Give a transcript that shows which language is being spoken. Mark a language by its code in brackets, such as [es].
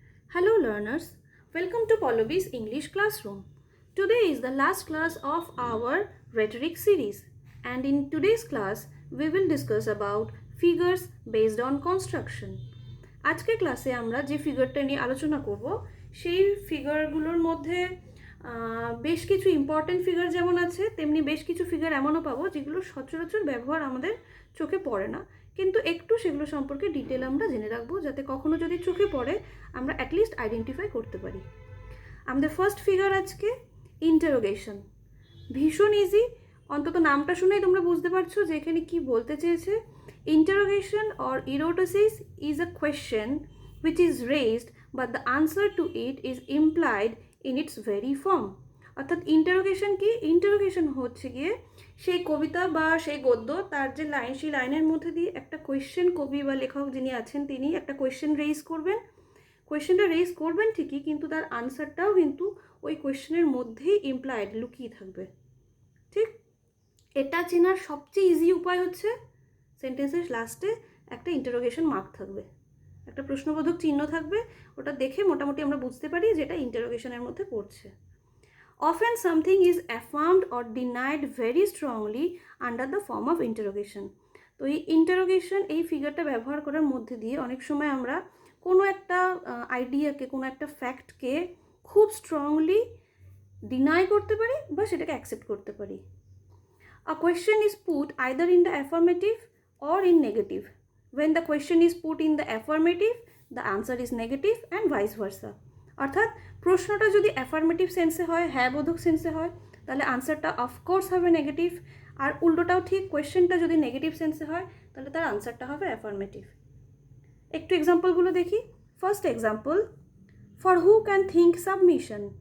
[en] Hello learners, welcome to Pallavi's English classroom. Today is the last class of our rhetoric series, and in today's class we will discuss about figures based on construction. [bn] আজকের ক্লাসে আমরা যে ফিগারটা নিয়ে আলোচনা করব সেই ফিগারগুলোর মধ্যে বেশ কিছু ইম্পর্টেন্ট ফিগার যেমন আছে তেমনি বেশ কিছু ফিগার এমনও পাবো যেগুলো সচরাচর ব্যবহার আমাদের চোখে পড়ে না, কিন্তু একটু সেগুলো সম্পর্কে ডিটেল আমরা জেনে রাখবো যাতে কখনো যদি চোখে পড়ে আমরা অ্যাটলিস্ট আইডেন্টিফাই করতে পারি। আমাদের ফার্স্ট ফিগার আজকে ইন্টারোগেশন। ভীষণ ইজি, অন্তত নামটা শুনেই তোমরা বুঝতে পারছো যে এখানে কি বলতে চেয়েছে। [en] Interrogation or eroticus is a question which is raised but the answer to it is implied in its very form. [bn] অর্থাৎ ইন্টারোগেশন কি? ইন্টারোগেশন হচ্ছে গিয়ে সেই কবিতা বা সেই গদ্য, তার যে লাইন, সেই লাইনের মধ্যে দিয়ে একটা কোয়েশ্চেন, কবি বা লেখক যিনি আছেন তিনি একটা কোয়েশ্চেন রেইজ করবেন। কোয়েশ্চেনটা রেইজ করবেন ঠিকই, কিন্তু তার আনসারটাও কিন্তু ওই কোয়েশ্চেনের মধ্যেই ইমপ্লাইড, লুকিয়ে থাকবে। ঠিক, এটা চেনার সবচেয়ে ইজি উপায় হচ্ছে সেন্টেন্সের লাস্টে একটা ইন্টারোগেশন মার্ক থাকবে, একটা প্রশ্নবোধক চিহ্ন থাকবে। ওটা দেখে মোটামুটি আমরা বুঝতে পারি যেটা ইন্টারোগেশনের মধ্যে পড়ছে। [en] Often something is affirmed or denied very strongly under the form of interrogation. [bn] তো এই ইন্টারোগেশন, এই ফিগারটা ব্যবহার করার মধ্যে দিয়ে অনেক সময় আমরা কোনো একটা আইডিয়াকে, কোনো একটা ফ্যাক্টকে খুব স্ট্রংলি ডিনাই করতে পারি বা সেটাকে অ্যাকসেপ্ট করতে পারি। [en] A question is put either in the affirmative or in negative. When the question is put in the affirmative, the answer is negative and vice versa. [bn] অর্থাৎ প্রশ্নটা যদি অ্যাফার্মেটিভ সেন্সে হয়, হ্যাঁ বোধক সেন্সে হয়, তাহলে আনসারটা অফকোর্স হবে নেগেটিভ। আর উল্টোটাও ঠিক, কোয়েশ্চেনটা যদি নেগেটিভ সেন্সে হয় তাহলে তার আনসারটা হবে অ্যাফার্মেটিভ। একটু এক্সাম্পলগুলো দেখি। First example, [en] For who can think submission.